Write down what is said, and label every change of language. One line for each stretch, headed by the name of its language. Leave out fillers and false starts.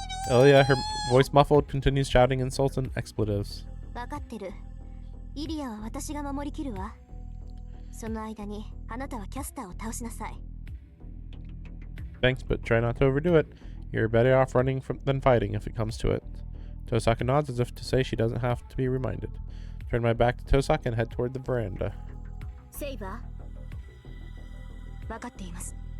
English: Ilya, her voice muffled, continues shouting insults and expletives.
Japanese: 分かってる。イリアは私が守りきるわ。その間にあなたはキャスターを倒しなさい。
English: Thanks, but try not to overdo it. You're better off running than fighting if it comes to it. Tosaka nods as if to say she doesn't have to be reminded. Turn my back to Tosaka and head toward the veranda.
Japanese: セイバー、分かっています。